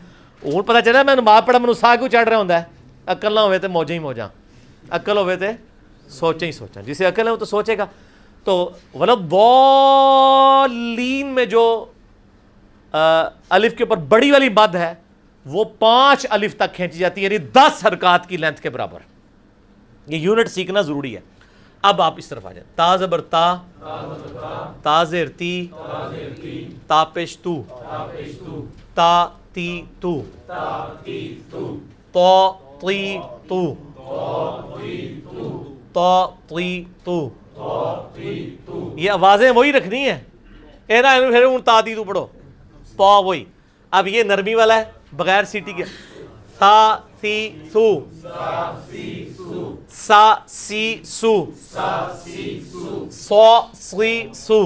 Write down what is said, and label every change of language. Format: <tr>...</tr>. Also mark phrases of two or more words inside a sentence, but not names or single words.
<ur>ہوں پتا چلا میں نماز پڑھا</ur> <pa>ਮੈਨੂੰ ਸਾਹ ਕਿਉਂ ਚੜ੍ਹ ਰਿਹਾ ਹੁੰਦਾ ਹੈ। ਅਕਲ ਨਾ ਹੋਵੇ ਤਾਂ ਮੌਜਾਂ ਹੀ ਮੌਜਾਂ, ਅਕਲ ਹੋਵੇ ਤਾਂ ਸੋਚਾਂ ਹੀ ਸੋਚਾਂ,</pa> <ur>جسے عقل ہے وہ تو سوچے گا. تو ولضالین میں جو الف کے اوپر بڑی والی مد ہے وہ 5 الف تک کھینچی جاتی ہے، یعنی 10 حرکات کی لینتھ کے برابر. یہ یونٹ سیکھنا ضروری ہے۔ اب آپ اس طرف آ جائے. تا زبر تا، تا زیر تی، تا پیش تو، تا تی تو، تو یہ آوازیں وہی رکھنی ہے، پھر تو پڑھو پا وہی. اب یہ نرمی والا ہے بغیر سیٹی کے، سا سی سو، سا سی سو، سو سی سو.</ur>